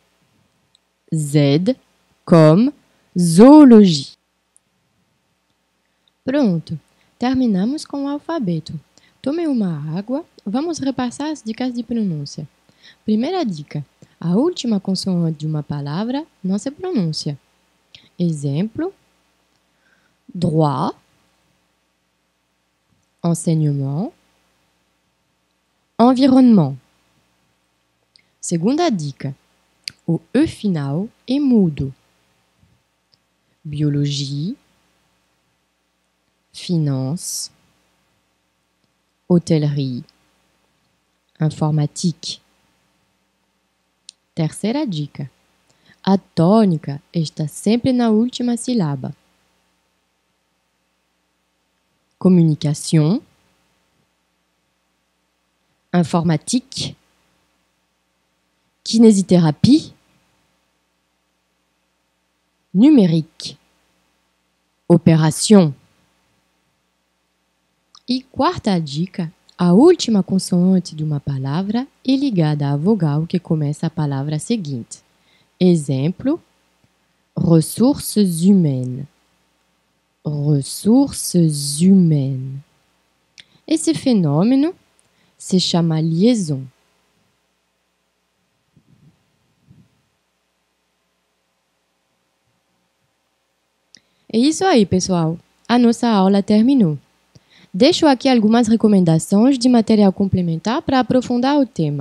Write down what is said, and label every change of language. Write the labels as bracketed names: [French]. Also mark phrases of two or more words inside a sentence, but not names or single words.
[French] Z comme zoologie. [Portuguese] Pronto, terminamos com o alfabeto. Tome uma água, vamos repassar as dicas de pronúncia. Primeira dica: a última consoante de uma palavra não se pronuncia. Exemplo: [French] droit, enseignement, environnement. [Portuguese] Segunda dica: o E final é mudo. [French] Biologie, finance, hôtellerie, informatique. [Portuguese] Terceira dica: a tônica está sempre na última sílaba. [French] Communication, informatique, kinésithérapie, numérique, opération. [Portuguese] E quarta dica: a última consoante de uma palavra é ligada à vogal que começa a palavra seguinte. Exemplo: [French] ressources humaines. Ressources humaines. [Portuguese] Esse fenômeno se chama liaison. É isso aí, pessoal. A nossa aula terminou. Deixo aqui algumas recomendações de material complementar para aprofundar o tema.